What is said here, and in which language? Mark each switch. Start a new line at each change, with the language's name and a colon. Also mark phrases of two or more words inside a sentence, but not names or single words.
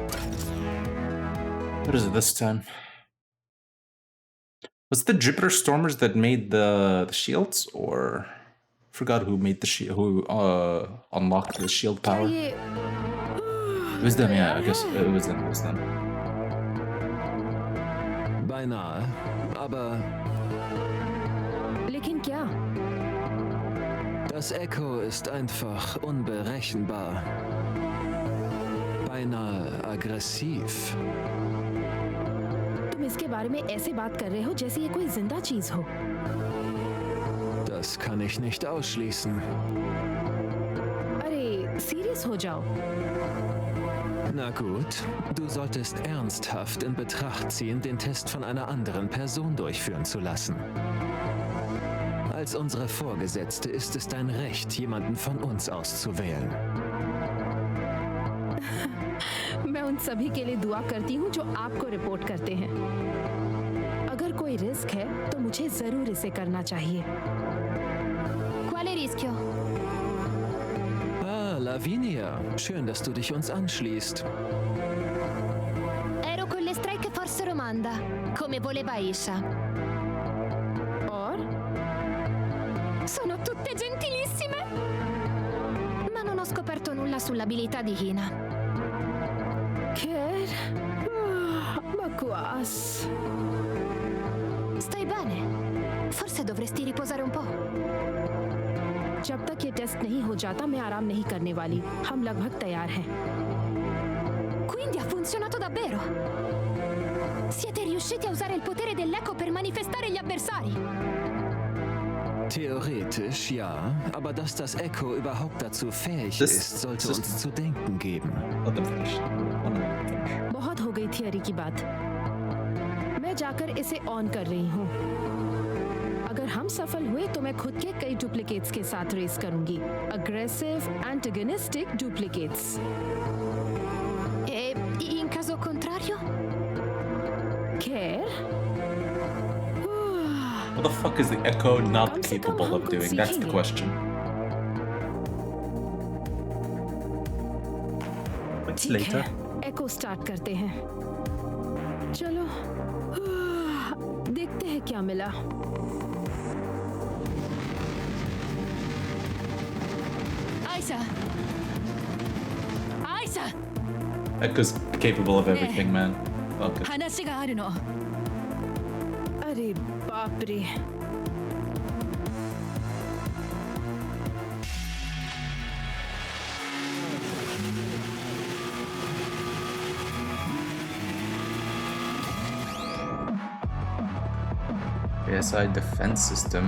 English: What is it this time? Was it the Jupiter Stormers that made the shields, or forgot who made the shield, who unlocked the shield power? It was them, yeah. I guess it was them. It was them.
German: Beinahe, aber.
Hindi: लेकिन क्या?
German: Das Echo ist einfach unberechenbar. Beinahe aggressiv.
Hindi: तुम इसके बारे में ऐसे बात कर रहे हो जैसे ये कोई जिंदा चीज हो।
German: Das kann ich nicht ausschließen.
Hindi: अरे, सीरियस हो जाओ।
German: Na gut, du solltest ernsthaft in Betracht ziehen, den Test von einer anderen Person durchführen zu lassen. Als unsere Vorgesetzte ist es dein Recht, jemanden von uns auszuwählen.
Hindi: मैं उन सभी के लिए दुआ करती हूँ जो आपको रिपोर्ट करते हैं। अगर कोई रिस्क है तो मुझे जरूर इसे करना चाहिए।
Italian: Quale rischio? Ah, Lavinia.
German: Schön, dass du dich uns anschließt.
Italian: Ero con le Strike Force Romanda, come voleva Aisha.
English: Or?
Italian: Sono tutte gentilissime! Ma non ho scoperto nulla sull'abilità di Hina.
Hindi: Kher? Bakwas.
Italian: Stai bene? Forse dovresti riposare un po'.
Hindi: जब तक ये टेस्ट नहीं हो जाता मैं आराम नहीं करने वाली। हम लगभग तैयार हैं।
Italian: Quindi ha funzionato davvero? Siete riusciti a usare il potere dell'eco per manifestare gli avversari?
German: Theoretisch ja, aber dass das Echo überhaupt dazu fähig ist, sollte uns zu denken geben.
Hindi: बहुत हो गई थियरी की बात। मैं जाकर इसे ऑन कर रही हूँ। अगर हम सफल हुए तो मैं खुद के कई डुप्लीकेट्स के साथ रेस करूंगी।
English: aggressive antagonistic duplicates.
Italian: E in caso contrario?
Hindi: Kher?
English: What the fuck is the Echo not capable of doing? That's the question. What's later?
Hindi: Echo start करते हैं। चलो देखते हैं क्या मिला। Aisha! Aisha!
English: Echo's capable of everything, man. Okay.
Japanese: 話があるの。
Hindi: अरे बाप रे।
English: ASI defense system.